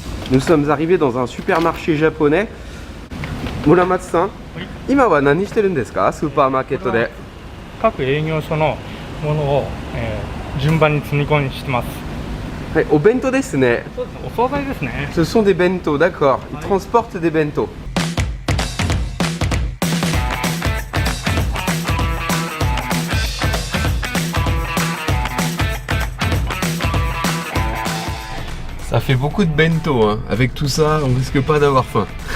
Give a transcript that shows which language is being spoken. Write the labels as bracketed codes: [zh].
[fr] Nous sommes arrivés dans un supermarché japonais. [ja] Muramatsu-san, 今は何してるんですか？スーパーマーケットで。各営業所のものを、順番に積み込みしてます。はい、お弁当ですね。そうですね、お惣菜ですね。 [fr] Ce sont des bento, d'accord. Ils transportent des bento. Ça fait beaucoup de bento, hein. Avec tout ça, on risque pas d'avoir faim.